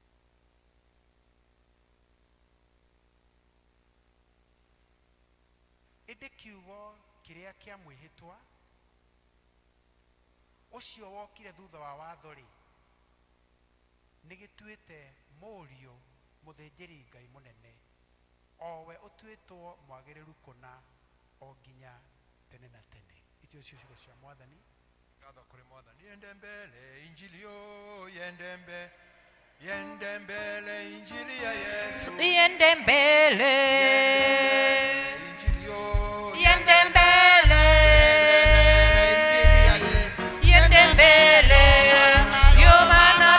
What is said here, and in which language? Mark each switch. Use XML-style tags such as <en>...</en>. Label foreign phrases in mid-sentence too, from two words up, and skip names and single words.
<ki>Ĩndĩ kiugo kĩrĩa kĩa mwĩhĩtwa ũcio wokire thutha wa watho-rĩ, nĩ gĩtuĩte Mũriũ mũthĩnjĩri Ngai mũnene, o we ũtuĩtwo mwagĩrĩru kũna o nginya tene na tene. Icio ciugo cia Mwathani. Ngatho kũrĩ Mwathani.</ki> <sw>Yende mbele injili o, yende mbele injili ya Yesu, Yende mbele, injili o, yende mbele, injili ya Yesu, yende mbele, yo</sw>